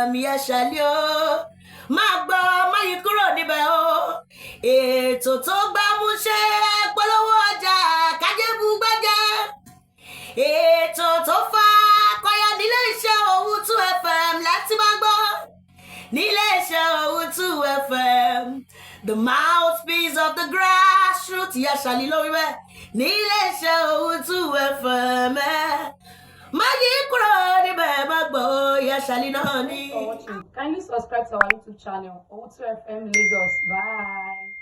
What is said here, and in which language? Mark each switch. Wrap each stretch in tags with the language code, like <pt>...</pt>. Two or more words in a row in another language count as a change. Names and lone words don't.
<yo>ìyá ṣàlẹ́ o máa gbọ́ máa yí kúrò níbẹ̀ o ètò tó gbámúṣé polówó ọjà kájébù gbẹ́jẹ́ ètò tó fa kọyọ nílé iṣẹ́ Owutu FM láti máa gbọ́ nílé iṣẹ́ Owutu FM</yo> <en>the mouthpiece of the grassroots</en> <yo>ìyá ṣàlẹ́ lórí bẹ́ẹ̀ nílé iṣẹ́ Owutu FM máa yí kúrò níbẹ̀ máa gbọ́ ìyá ṣàlẹ́ náà ní.</yo> <en>Kindly subscribe to our YouTube channel Owutu FM Lagos. Bye.</en>